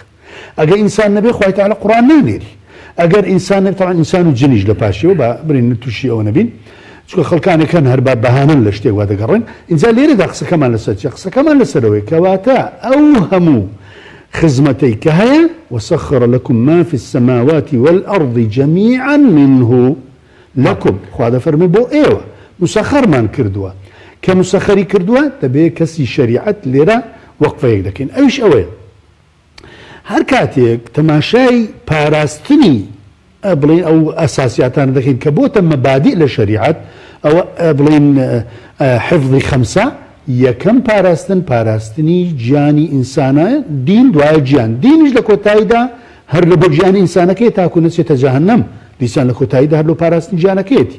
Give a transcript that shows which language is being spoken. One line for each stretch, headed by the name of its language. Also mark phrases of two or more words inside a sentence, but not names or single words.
Central Kurdish: ئەگەر ئینسان نەبێ خوای تەعالی قورئان نانێری، ئەگەر ئینسان نەبێ طبعا ئینسان و جنیش لە پاشیەوە با برین تووشی ئەوە نەبین، چونکە خەڵکانێکان هەر با بەهانن لە شتێک وا دەگەڕێن. اینجا لێرەدا قسەکەمان لەسەر چیە؟ قسەکەمان لەسەرەوەی کەواتە ئەو هەموو خزمەتەی کە هەیە
Arabic: وسخر لكم ما في السماوات والأرض جميعا منه لكم،
Central Kurdish: خوا دەفەرمێ بۆ ئێوە مسەخەرمان کردووە، کە مسەخەری کردووە دەبێ کەسی شەریعەت لێرە وەقفەیەک دەکەین. ئەویش ئەوەیە هەر کاتێک تەماشای پاراستنی بڵین ئەو ئەساسیاتان دەکەین کە بۆتە مەبادیء لە شەریعەت ئەوە بڵین حفظی خەمسە، یەکەم پاراستن پاراستنی گیانی ئینسانە، دین دوایە گیان، دینیش لە کۆتاییدا هەر لە بۆ گیانی ئینسانەکەی تاکو نەچێتە جەهەنەم، دیسان لە کۆتاییدا هەر لە پاراستنی گیانەکەیەتی.